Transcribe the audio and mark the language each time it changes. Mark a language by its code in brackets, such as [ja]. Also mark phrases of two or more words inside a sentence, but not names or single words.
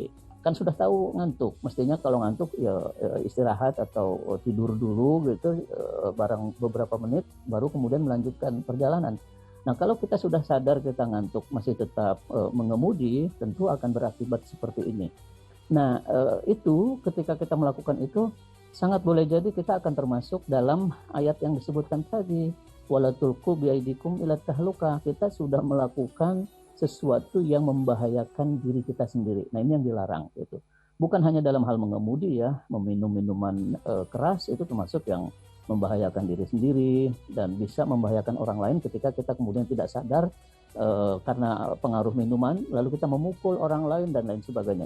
[id] Kan sudah tahu ngantuk, mestinya kalau ngantuk ya istirahat atau tidur dulu gitu, barang beberapa menit baru kemudian melanjutkan perjalanan. Nah, kalau kita sudah sadar kita ngantuk masih tetap mengemudi, tentu akan berakibat seperti ini. Nah, itu ketika kita melakukan itu sangat boleh jadi kita akan termasuk dalam ayat yang disebutkan tadi, [ar] ولا تلقوا بأيديكم إلى تهلكة. [id] Kita sudah melakukan sesuatu yang membahayakan diri kita sendiri. Nah, ini yang dilarang gitu. Bukan hanya dalam hal mengemudi ya, meminum minuman keras itu termasuk yang membahayakan diri sendiri dan bisa membahayakan orang lain ketika kita kemudian tidak sadar karena pengaruh minuman, lalu kita memukul orang lain dan lain sebagainya.